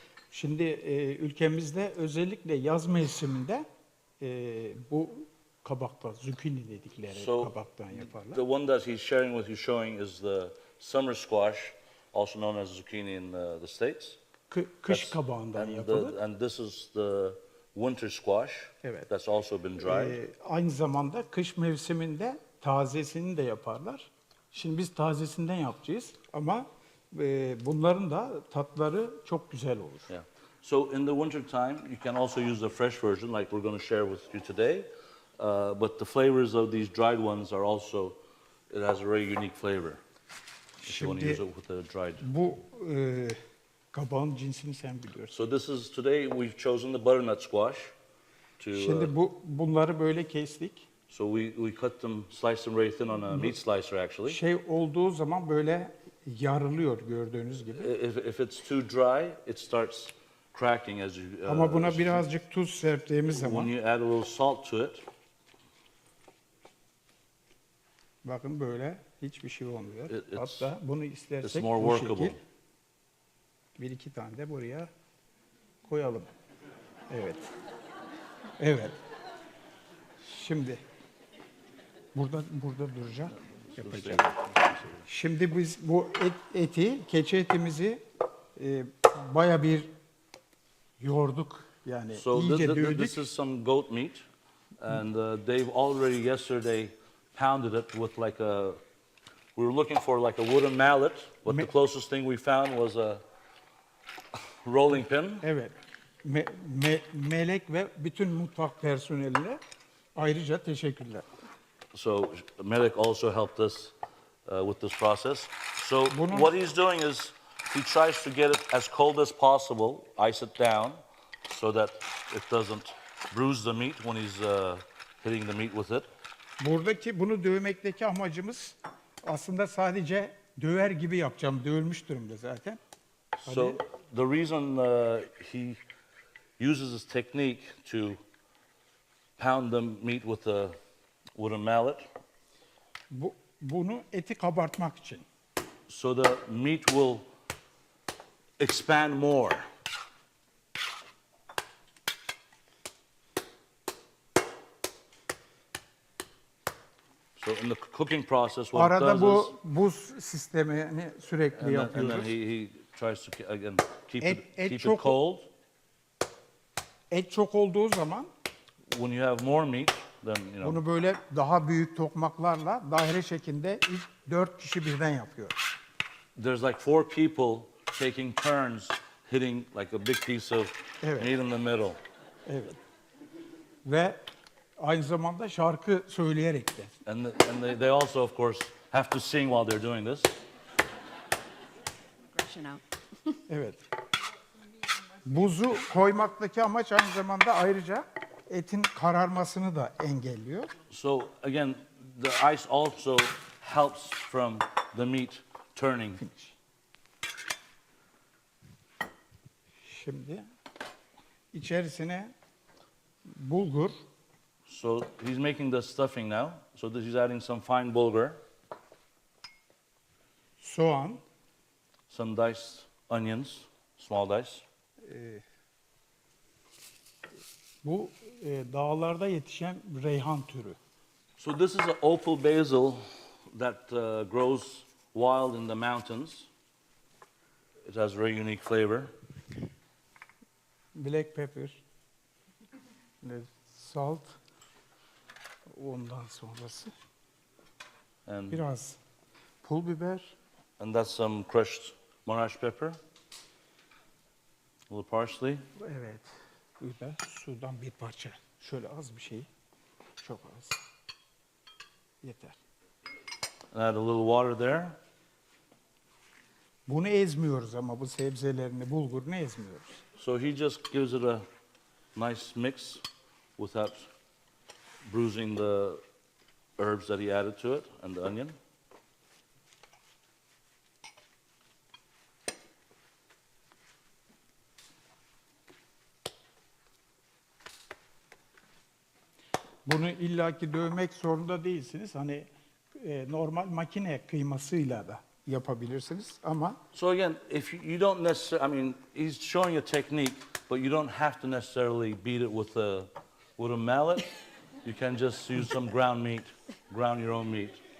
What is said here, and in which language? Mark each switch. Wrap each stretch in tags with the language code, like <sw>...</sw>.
<tr>Şimdi ülkemizde özellikle yaz mevsiminde bu kabakta, zucchini dedikleri kabaktan yaparlar.</tr> <en>The one that he's sharing with you, showing, is the summer squash, also known as zucchini in the States.</en> <tr>Kış kabağından yapılır.</tr> <en>And this is the winter squash.</en> <tr>Evet.</tr> <en>That's also been dried.</en> <tr>Aynı zamanda kış mevsiminde tazesini de yaparlar. Şimdi biz tazesinden yapacağız ama bunların da tatları çok güzel olur.</tr> <en>Yeah. So in the winter time, you can also use the fresh version, like we're going to share with you today. But the flavors of these dried ones are also, it has a very unique flavor. If you want to use</en> <tr>Şimdi</tr> <en>it with the dried.</en> <tr>bu kabağın cinsini sen biliyorsun.</tr> <en>So this is, today we've chosen the butternut squash.</en> <tr>Şimdi bunları böyle kestik.</tr> <en>So we cut them, slice them very thin on a meat slicer actually.</en> <tr>Şey olduğu zaman böyle yarılıyor gördüğünüz gibi.</tr> <en>If it's too dry, it starts cracking as you.</en> <tr>Ama buna birazcık tuz serptiğimiz</tr> <en>When</en> <tr>zaman,</tr> <en>you add a little salt to it,</en> <tr>bakın böyle hiçbir şey olmuyor.</tr> <en>It's-</en> <tr>Hatta bunu</tr> <en>it's</en> <tr>istersek</tr> <en>more</en> <tr>bu</tr> <en>workable.</en> <tr>şekil bir iki tane de buraya koyalım. Evet. Evet. Şimdi burada duracak. Yapacak. Şimdi biz bu eti, keçi etimizi baya bir yoğurduk. Yani</tr> <en>So</en> <tr>iyice dövdük.</tr> <en>this is some goat meat, and they've already yesterday pounded it with like a. We were looking for like a wooden mallet, but the closest thing we found was a rolling pin.</en> <tr>Evet. Melek ve bütün mutfak personeline ayrıca teşekkürler.</tr> <en>So Melek also helped us with this process. So</en> <tr>Bunu-</tr> <en>what he's doing is he tries to get it as cold as possible, ice it down, so that it doesn't bruise the meat when he's hitting the meat with it.</en> <tr>Bunu dövmekteki amacımız aslında sadece döver gibi yapacağım. Dövülmüş durumda zaten.</tr> <en>So the reason he uses this technique to pound the meat with a wooden mallet,</en> <tr>Bunu eti kabartmak için.</tr> <en>so the meat will expand more. So in the cooking process, what it</en> <tr>Arada</tr> <en>does is,</en> <tr>bu buz sistemini sürekli</tr> <en>and then</en> <tr>yapıyoruz.</tr> <en>he tries to again keep</en> <tr>Et-</tr> <en>it</en> <tr>et</tr> <en>keep it</en> <tr>çok-</tr> <en>cold.</en> <tr>Et çok olduğu zaman</tr> <en>When you have more meat, then you know.</en> <tr>bunu böyle daha büyük tokmaklarla daire şeklinde ilk 4 kişi birden yapıyor.</tr> <en>There's like 4 people taking turns hitting like a big piece of</en> <tr>Evet.</tr> <en>meat in the middle.</en> <tr>Evet. Ve aynı zamanda şarkı söyleyerek de.</tr> <en>And they also, of course, have to sing while they're doing this. Aggression out.</en> <tr>Evet. Buzu koymaktaki amaç aynı zamanda ayrıca etin kararmasını da engelliyor.</tr> <en>So again, the ice also helps from the meat turning.</en> <tr>Şimdi içerisine bulgur,</tr> <en>So he's making the stuffing now. So he's adding some fine bulgur,</en> <tr>soğan,</tr> <en>some diced onions, small dice.</en> <tr>bu dağlarda yetişen reyhan türü.</tr> <en>So this is an opal basil that grows wild in the mountains. It has a very unique flavor. Black pepper, salt,</en> <tr>ondan sonrası</tr> <en>And</en> <tr>biraz pul biber,</tr> <en>that's some crushed Monash pepper, a little parsley.</en> <tr>evet, biber, sudan bir parça, şöyle az bir şey, çok az, yeter.</tr> <en>And add a little water there.</en> <tr>Bunu ezmiyoruz ama bu sebzelerini, bulgurunu ezmiyoruz.</tr> <en>So he just gives it a nice mix without bruising the herbs that he added to it and the onion.</en> <tr>Bunu illaki dövmek zorunda değilsiniz. Hani normal makine kıymasıyla da yapabilirsiniz ama</tr> <en>So again, if you don't necessarily, I mean, he's showing a technique, but you don't have to necessarily beat it with a mallet. You can just use some ground meat, ground your own meat.</en>